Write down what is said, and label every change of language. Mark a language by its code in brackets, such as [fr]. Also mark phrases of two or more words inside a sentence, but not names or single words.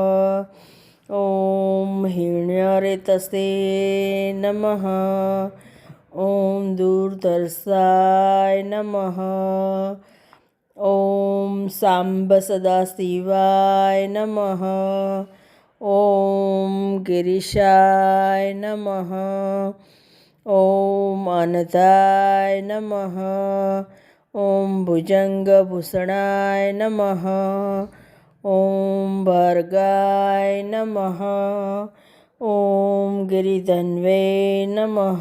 [sa] ઓમ હિરણ્યરેતસે નમઃ. ઓમ દૂરદર્શાય નમઃ. ઓમ સાંબ સદાશિવાય નમઃ. ઓમ गिरीशाय नमः। ॐ अनताय नमः। ॐ भुजङ्गभूषणाय नमः। ॐ भर्गाय नमः। ॐ गिरिधन्वे नमः।